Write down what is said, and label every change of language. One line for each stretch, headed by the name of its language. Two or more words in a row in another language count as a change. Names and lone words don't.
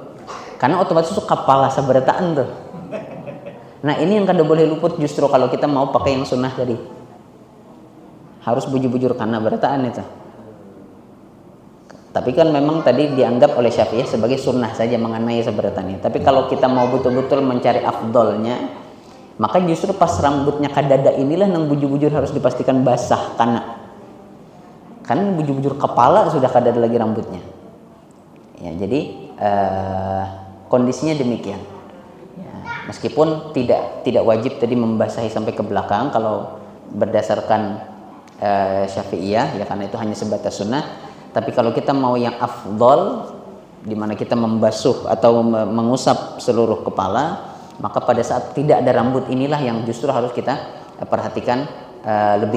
Indonesian: Karena otomatis itu kepala seberataan tuh. Nah, ini yang kada boleh luput justru kalau kita mau pakai yang sunnah tadi.
Banjar: Harus bujur-bujur karena berataan itu.
Indonesian: Tapi kan memang tadi dianggap oleh Syafi'iyah sebagai sunnah saja mengenai seberatannya. Tapi kalau kita mau betul-betul mencari afdolnya, maka justru pas rambutnya kadada inilah yang bujur-bujur harus dipastikan basah karena bujur-bujur kepala sudah kadada lagi rambutnya. Ya, jadi kondisinya demikian. Ya, meskipun tidak wajib tadi membasahi sampai ke belakang kalau berdasarkan Syafi'iyah, ya, karena itu hanya sebatas sunnah. Tapi kalau kita mau yang afdol, di mana kita membasuh atau mengusap seluruh kepala, maka pada saat tidak ada rambut inilah yang justru harus kita perhatikan lebih.